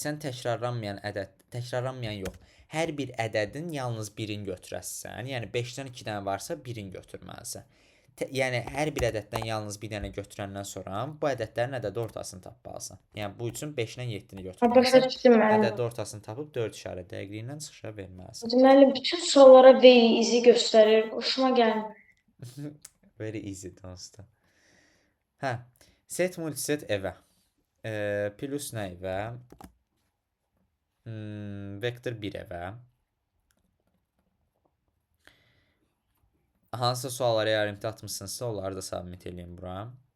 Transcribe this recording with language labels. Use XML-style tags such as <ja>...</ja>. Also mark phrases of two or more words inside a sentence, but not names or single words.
<az>Sən təkrarlanmayan yox. Hər bir ədədin yalnız birini götürəsən. Yəni 5-dən 2 dənə varsa birini götürməlisən. Yəni hər bir ədəddən yalnız bir dənə götürəndən sonra bu ədədlərin ədədi ortasını tapmalısan. Yəni bu üçün 5-dən 7-ni Başa götürməlisən. düşdüm müəllim. Ədədi ortasını tapıb 4 işarə dəqiqliyi ilə çıxışa verməlisən. Müəllim, bütün suallara</az> <en>very easy</en> <az>göstərir. Xoşuma gəlmir.</az> <en>Very easy</en> <az>dostum. Hə,</az> <en>set multiset</en> <az>evə. Plus nə evə? Vektor 1 evə. Hansısa suallara yarımtı atmışsınızsa onları da submit edin bura.</az>